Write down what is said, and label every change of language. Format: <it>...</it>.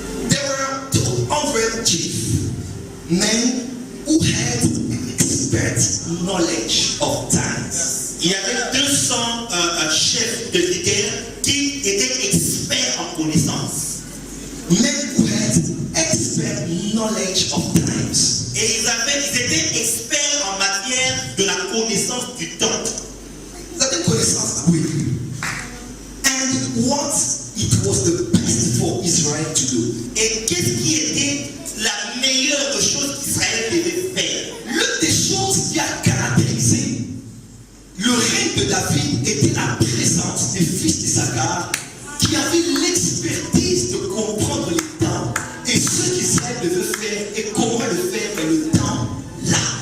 <en>There were 200 chief men who had expert knowledge of times.</en> <fr>Il y avait 200 chefs de guerre qui étaient experts en connaissance.</fr> <en>Men who had expert knowledge of times.</en> <fr>Et ils étaient experts en matière de la connaissance du temps. Vous avez une connaissance, oui.</fr> <en>And what it was the best for Israel to do.</en> <fr>Et qu'est-ce qui était la meilleure chose qu'Israël devait faire? L'une des choses qui a caractérisé le règne de David était la présence des fils d'Issachar qui avaient l'expertise de comprendre les temps et ce qu'Israël devait faire et comment le faire et le temps là.</fr>